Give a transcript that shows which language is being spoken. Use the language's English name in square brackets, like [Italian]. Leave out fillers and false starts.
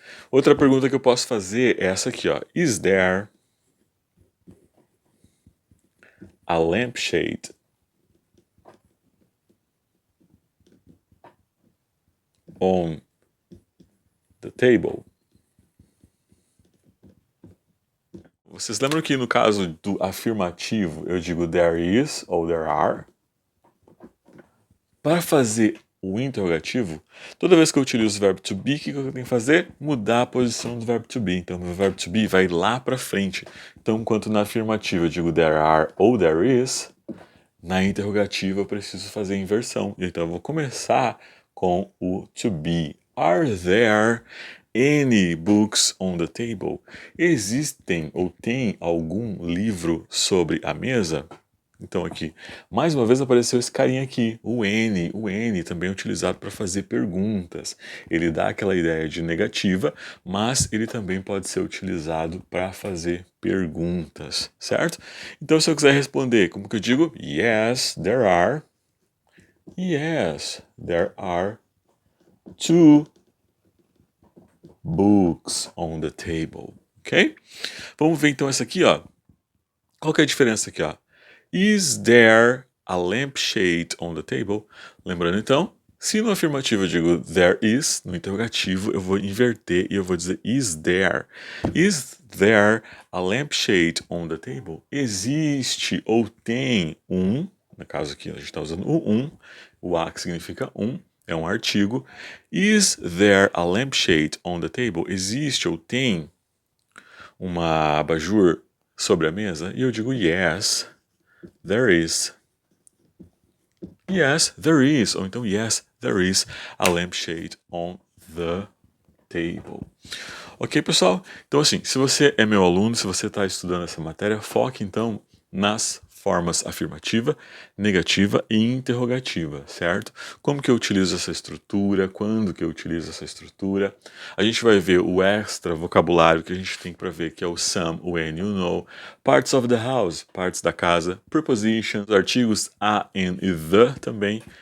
[Portuguese] Outra pergunta que eu posso fazer é essa aqui, ó. [English] Is there a lampshade on the table? [Portuguese] Vocês lembram que no caso do afirmativo eu digo [English] there is [Portuguese] ou [English] there are? [Portuguese] Para fazer o interrogativo, toda vez que eu utilizo o verbo to be, o que eu tenho que fazer? Mudar a posição do verbo to be. Então, o verbo to be vai lá para frente. Então, enquanto na afirmativa eu digo [English] there are [Portuguese] ou [English] there is, [Portuguese] Na interrogativa eu preciso fazer a inversão. Então eu vou começar com o to be. [English] Are there any books on the table? [Portuguese] Existem ou tem algum livro sobre a mesa? Então aqui, mais uma vez apareceu esse carinha aqui, o N. O N também é utilizado para fazer perguntas. Ele dá aquela ideia de negativa, mas ele também pode ser utilizado para fazer perguntas, certo? Então se eu quiser responder, como que eu digo? [English] Yes, there are. Yes, there are two books on the table, ok? [Portuguese] Vamos ver então essa aqui, ó. Qual que é a diferença aqui, ó? [English] Is there a lampshade on the table? [Portuguese] Lembrando então, se no afirmativo eu digo [English] there is, [Portuguese] no interrogativo eu vou inverter e eu vou dizer [English] is there. Is there a lampshade on the table? [Portuguese] Existe ou tem um, no caso aqui a gente está usando o a que significa é um artigo. [English] Is there a lampshade on the table? [Portuguese] Existe ou tem uma abajur sobre a mesa? E eu digo [English] yes, there is. Yes, there is. [Portuguese] Ou então, [English] yes, there is a lampshade on the table. [Portuguese] Ok, pessoal? Então, assim, se você é meu aluno, se você está estudando essa matéria, foque então nas formas afirmativa, negativa e interrogativa, certo? Como que eu utilizo essa estrutura, quando que eu utilizo essa estrutura. A gente vai ver o extra vocabulário que a gente tem para ver, que é o some, o when, o know, [English] parts of the house, [Portuguese] partes da casa, prepositions, artigos a, and e the também.